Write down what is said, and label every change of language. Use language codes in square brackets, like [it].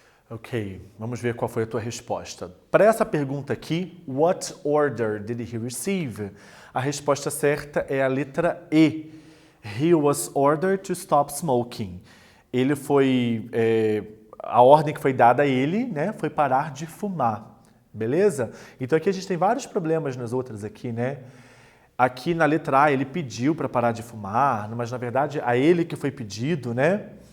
[pt] Ok, vamos ver qual foi a tua resposta. Para essa pergunta aqui, [en] what order did he receive? [pt] A resposta certa é a letra E. [en] He was ordered to stop smoking. [pt] Ele foi, a ordem que foi dada a ele, né, foi parar de fumar, beleza? Então aqui a gente tem vários problemas nas outras aqui, né? Aqui na letra A ele pediu para parar de fumar, mas na verdade a ele que foi pedido, né?